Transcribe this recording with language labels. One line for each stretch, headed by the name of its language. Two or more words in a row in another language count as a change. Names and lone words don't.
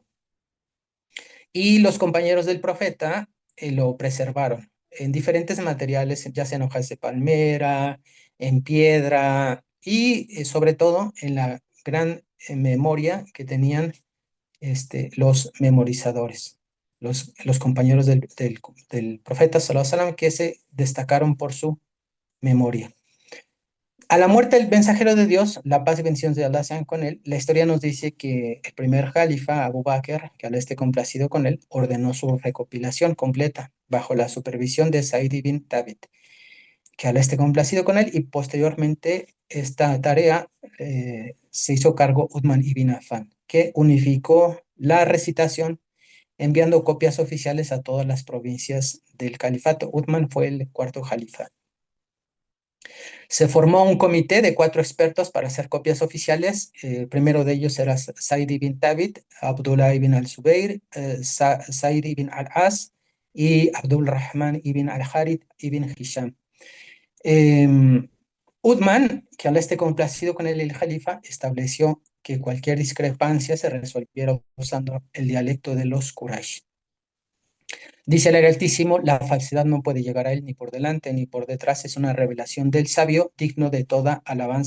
Spanish: Y los compañeros del profeta lo preservaron en diferentes materiales, ya sea en hojas de palmera, en piedra y sobre todo en la gran memoria que tenían los memorizadores, los compañeros del profeta
Arabic: صلى الله عليه وسلم,
Spanish: que se destacaron por su memoria. A la muerte del mensajero de Dios, la paz y bendiciones de Allah sean con él, la historia nos dice que el primer califa, Abu Bakr, que Allah esté complacido con él, ordenó su recopilación completa bajo la supervisión de Said ibn Thabit, que Allah esté complacido con él, y posteriormente esta tarea se hizo cargo Uthman ibn Affan, que unificó la recitación enviando copias oficiales a todas las provincias del califato. Uthman fue el cuarto califa. Se formó un comité de 4 expertos para hacer copias oficiales. El primero de ellos era Said ibn Thabit, Abdullah ibn al-Zubayr, Said ibn al-As y Abdul Rahman ibn al-Harith ibn Hisham. Uthman, que al esté complacido con el Jalifa, estableció que cualquier discrepancia se resolviera usando el dialecto de los Quraysh. Dice el Altísimo: la falsedad no puede llegar a él ni por delante ni por detrás, es una revelación del sabio, digno de toda alabanza.